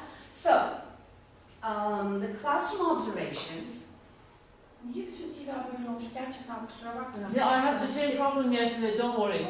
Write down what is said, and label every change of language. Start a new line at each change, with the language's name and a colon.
English: So, the classroom observations.
Turkish: Niye bütün bilgiler böyle olmuş? Gerçekten kusura bakmayın.
English: Yeah, I have the same problem yesterday, don't worry.